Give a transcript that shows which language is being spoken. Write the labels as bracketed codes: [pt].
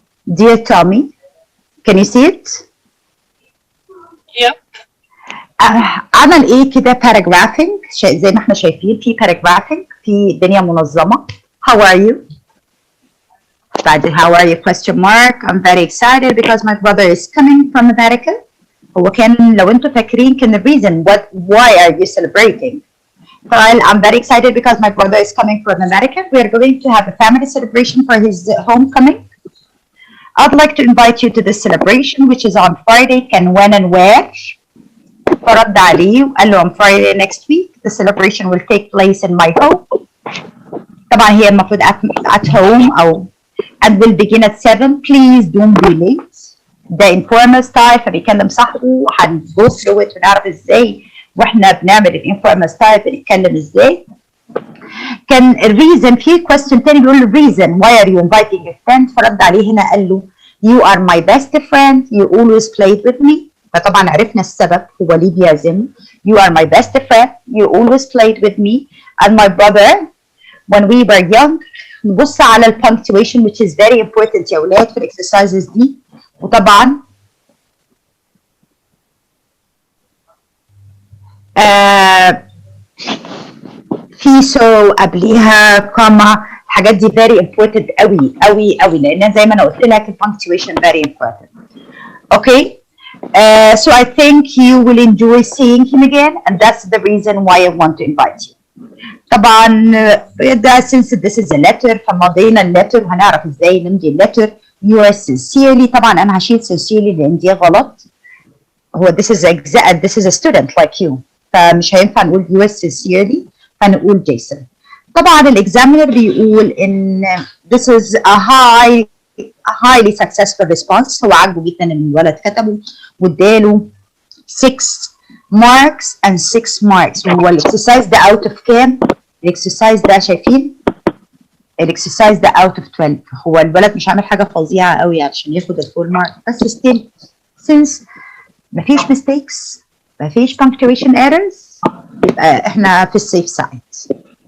[en] Dear Tommy, can you see it? Yep. [ar] عمل ايه كده paragraphing زي ما احنا شايفين في paragraphing، في دنيا منظمة. [en] How are you? بعد how are you question mark. I'm very excited because my brother is coming from America. [ar] هو كان لو انتوا فاكرين كان [en] the reason why are you celebrating. قال I'm very excited because my brother is coming from America. We are going to have a family celebration for his homecoming. I'd like to invite you to this celebration which is on Friday. Can when and where. [ar] فرد عليه وقال له [en] on Friday next week the celebration will take place in my home. [ar] طبعا هي المفروض [en] at home أو and will begin at 7. Please don't be late. [ar] ده informal style فبيكلم صاحبه، وهنجو through it ونعرف ازاي واحنا بنعمل الانفورمال ستايل بنتكلم ازاي. كان الريزن في question تاني بيقول له [en] reason why are you inviting your friend. [ar] فرد عليه هنا قال له [en] you are my best friend you always played with me. [ar] فطبعا عرفنا السبب هو ليه بيعزم. [en] you are my best friend you always played with me and my brother when we were young. [ar] نبص على الpunctuation which is very important يا ولاد في الاكسرسايزز دي. وطبعا في سو قبليها كوما. الحاجات دي [en] very important [ar] قوي لان زي ما انا قلت لك punctuation very important. [en] Okay. So I think you will enjoy seeing him again and that's the reason why I want to invite you. [ar] طبعا ده [en] since this is a letter [ar] فمضينا اللتر وهنعرف ازاي نمضي اللتر. [en] yours sincerely. [ar] طبعا انا هشيل sincerely لان دي غلط. [en] هو this is a student like you. [ar] فمش هينفع نقول yours sincerely، فنقول Jason. طبعا الاكزامينر بيقول ان [en] this is a highly successful response. [ar] هو عاجبه جدا ان الولد كتبه واداله 6 marks [en] and 6 marks. [ar] هو الاكسرسايز ده اوت اوف كام؟ الاكسرسايز ده شايفين؟ الاكسرسايز ده اوت اوف 12. هو الولد مش عامل حاجه فظيعه قوي عشان ياخد الفول مارك، بس ستيل since مفيش mistakes مفيش punctuation errors يبقى احنا في السيف سايد.